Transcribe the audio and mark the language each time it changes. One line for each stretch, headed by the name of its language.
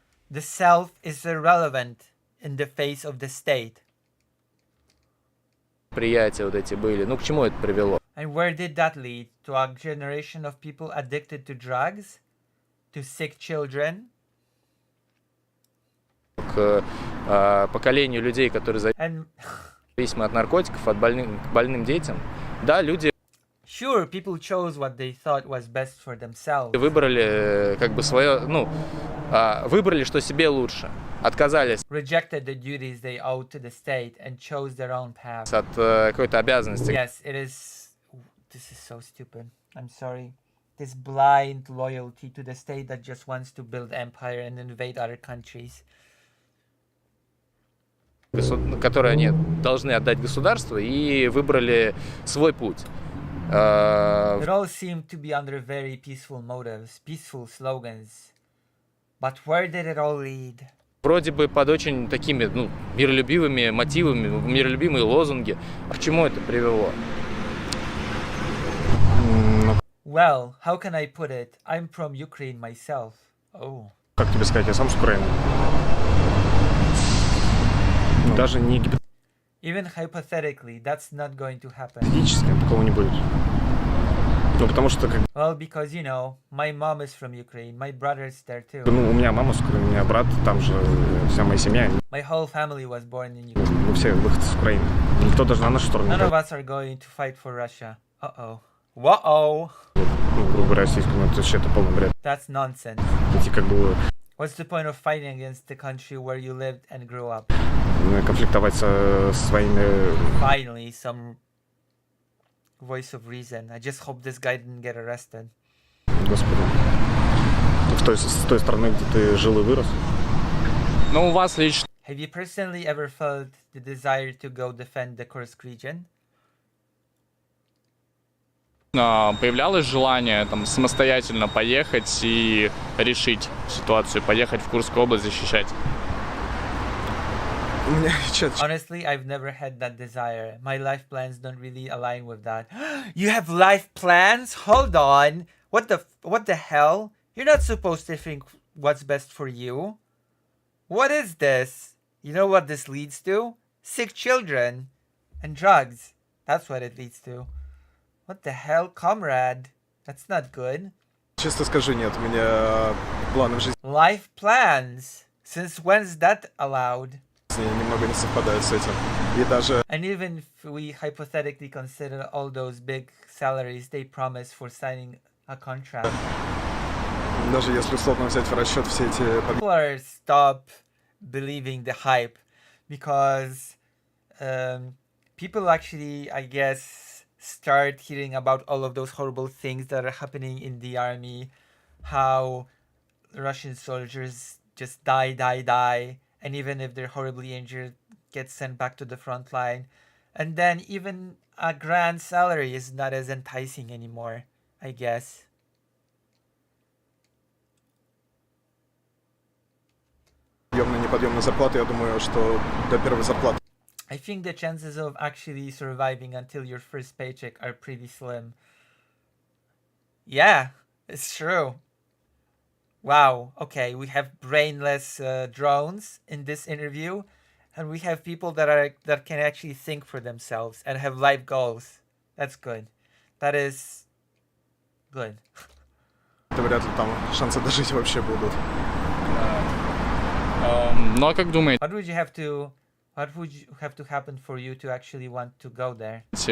English: The self is irrelevant in the face of the state.
Russian: Приятия вот эти были. Ну, к чему это привело?
English: And where did that lead? To a generation of people addicted to drugs? To sick children?
Russian: К поколению людей, которые зависимы от наркотиков, от больным детям. Да, люди
English: Sure, people chose what they thought was best for themselves.
Russian: выбрали как бы свое, ну, выбрали, что себе лучше. Отказались
English: Rejected the duties they owed to the state and chose their own path.
Russian: от какой-то обязанности.
English: Yes, it is. This is so stupid. I'm sorry. This blind loyalty to the state that just wants to build empire and invade other countries.
Russian: Которые они должны отдать государству, и выбрали свой путь.
English: It all seemed to be under very peaceful motives, peaceful slogans. But where did it all lead?
Russian: Вроде бы под очень такими, ну, миролюбивыми мотивами, миролюбивые лозунги. К чему это привело?
English: Well, how can I put it? I'm from Ukraine myself. Oh.
Russian: Как тебе сказать, я сам с Украины. Даже не
English: Even hypothetically, that's not going to happen.
Russian: гипотетически такого не будет. Ну, потому что как...
English: Well, because, you know, my mom is from Ukraine, my brother is there too.
Russian: Ну, у меня мама с Украины, у меня брат, там же вся моя семья.
English: My whole family was born in Ukraine.
Russian: Мы все выходцы с Украины. Никто даже на нашу сторону не
English: None of us are going to fight for Russia. Uh-oh. Whoa-oh.
Russian: Ну, грубо говоря, российскую, ну, это вообще полный бред.
English: That's nonsense.
Russian: Эти как бы...
English: What's the point of fighting against the country where you lived and grew up?
Russian: Конфликтовать со своими...
English: Finally, some voice of reason. I just hope this guy didn't get arrested.
Russian: Господи. С той страны, где ты жил и вырос. Ну, у вас лично...
English: Have you personally ever felt the desire to go defend the Kursk region?
Russian: Появлялось желание там самостоятельно поехать и решить ситуацию, поехать в Курскую область защищать?
English: Honestly, I've never had that desire. My life plans don't really align with that. You have life plans? Hold on. What the hell? You're not supposed to think what's best for you. What is this? You know what this leads to? Sick children and drugs. That's what it leads to. What the hell, comrade? That's not good.
Russian: Честно скажу, нет, у меня планы в жизни
English: Life plans? Since when's that allowed?
Russian: немного не совпадают с этим. И даже...
English: And even if we hypothetically consider all those big salaries they promise for signing a contract.
Russian: Даже если условно взять в расчет все эти...
English: People are stop believing the hype because people actually, I guess, start hearing about all of those horrible things that are happening in the army, how Russian soldiers just die, and even if they're horribly injured, get sent back to the front line. And then even a grand salary is not as enticing anymore, I guess.
Russian: Неподъемные зарплаты, я думаю, что до первой зарплаты.
English: I think the chances of actually surviving until your first paycheck are pretty slim. Yeah, it's true. Wow, okay, we have brainless drones in this interview, and we have people that can actually think for themselves and have life goals. That's good. That is good.
Russian: Вряд ли там шансы дожить вообще будут. Ну а как думаете,
English: What would you have to happen for you to actually want to go there?